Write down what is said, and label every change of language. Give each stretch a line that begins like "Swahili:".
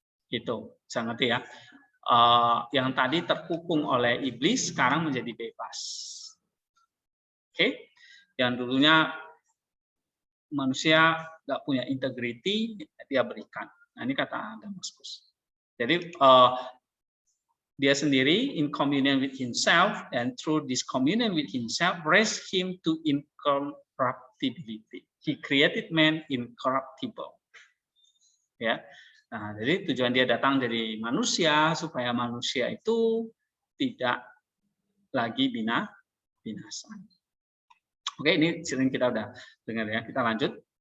Indonesian: Gitu, bisa ngerti ya. Yang tadi terkukung oleh iblis sekarang menjadi bebas. Oke. yang dulunya manusia nggak punya integriti, dia berikan. Nah, ini kata Damaskus. Jadi dia sendiri
English: in communion with himself, and through this communion with himself raised him to incorruptibility. He created man incorruptible.
Indonesian: Ya. Nah, jadi tujuan dia datang dari manusia supaya manusia itu tidak lagi binasa. Oke, ini sering kita udah dengar ya. Kita lanjut.